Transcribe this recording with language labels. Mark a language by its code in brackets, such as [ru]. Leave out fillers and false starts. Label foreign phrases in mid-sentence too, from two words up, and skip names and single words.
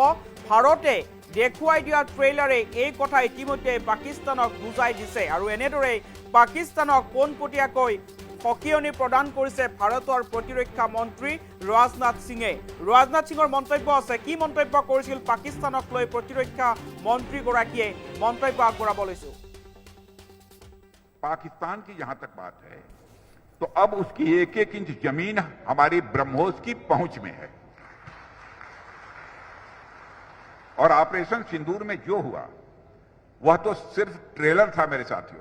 [as] ভাৰতে দেখুৱাই দিয়া ট্ৰেইলাৰে এই কথা ইতিমধ্যে পাকিস্তানক বুজাই দিছে আৰু এনেদৰে পাকিস্তানক পোনপটীয়াকৈ হকিয়নি প্ৰদান কৰিছে ভাৰতৰ প্ৰতিৰক্ষা মন্ত্ৰী ৰাজনাথ সিঙে। ৰাজনাথ সিঙৰ মন্তব্য আছে, কি মন্তব্য কৰিছিল পাকিস্তানক লৈ প্ৰতিৰক্ষা মন্ত্ৰীগৰাকীয়ে, মন্তব্য আগবঢ়াব লৈছো। [hi] पाकिस्तान की जहां तक बात है तो अब उसकी एक एक इंच जमीन हमारी ब्रह्मोस की पहुंच में है। और ऑपरेशन सिंदूर में जो हुआ वह तो सिर्फ ट्रेलर था मेरे साथियों।